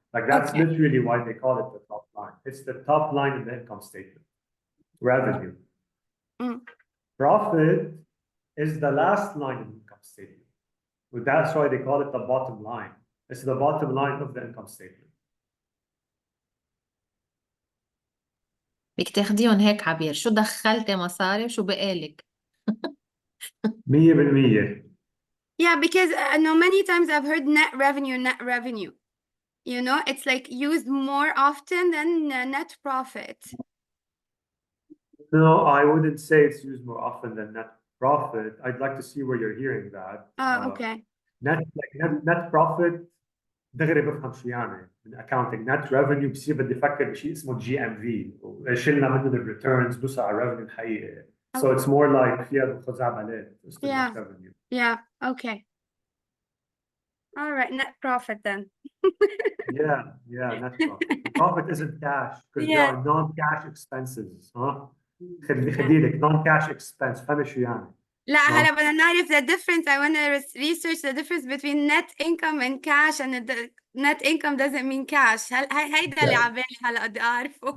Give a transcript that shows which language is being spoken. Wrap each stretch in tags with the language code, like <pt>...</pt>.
<en>Like that's literally why they call it the top line. It's the top line in the income statement. Revenue. Profit is the last line in the income statement. Well, that's why they call it the bottom line. It's the bottom line of the income statement.</en> <ar>بدك تاخديهم هيك عبير، شو دخلتي مصاري وشو بقالك؟</ar> <en>100%. Yeah, because I know many times I've heard net revenue. You know, it's like used more often than net profit. No, I wouldn't say it's used more often than net profit. I'd like to see where you're hearing that. Okay.</en> <ar>Net profit دغري بفهم شو يعني من accounting. net revenue بصير بدي افكر بشيء اسمه GMV وشلنا منه الريتيرنز بوصل على الريفنيو الحقيقي.</ar> <en>So it's more like</en> <ar>فيها بخذ عملات.</ar> <en>Yeah. Revenue. Yeah. Okay. All right. Net profit then. Yeah, net profit. The profit isn't cash because there are non-cash expenses.</en> <ar>خليلك</ar> <en>non-cash expense.</en> <ar>فاهم شو يعني؟ لا هلا بدنا نعرف</ar> <en>the difference. I want to research the difference between net income and cash, and the net income doesn't mean cash.</en> <ar>هيدا اللي على بالي هلا بدي أعرفه.</ar>